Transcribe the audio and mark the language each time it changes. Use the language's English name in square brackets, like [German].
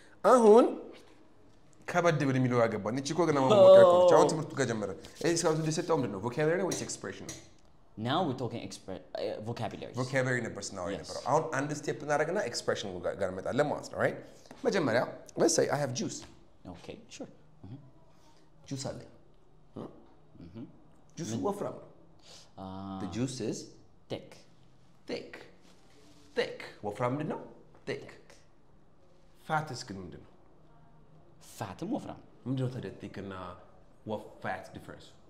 [Amharic] አሁን ከበድ ብል የሚለው ያገባን እቺ እኮ ገና መሞከር እኮ ነች። አሁን ትምህርቱ ከጀመረ እስካሁን እንደሰጠው ምንድን ነው? ቮካቡላሪ ነው ወይስ ኤክስፕሬሽን ነው? [English] Now we're talking vocabulary. [Amharic] ቮካቡላሪ ነበር ስናወራ የነበረው። አሁን አንድ ስቴፕ እናደርግና ኤክስፕሬሽን ጋር እንመጣለን ማለት ነው። right? [English] መጀመሪያ let's say I have juice. Okay, sure. [Amharic] ጁስ አለ። ጁስ ወፍራም ነው። [English] The juice is thick. [Amharic] ወፍራም ምንድን ነው? thick. ፋትስ ግን ምንድን ነው? [English] Fat and wafram. [Amharic] ምንድን ነው ታዲያ thick እና fat difference?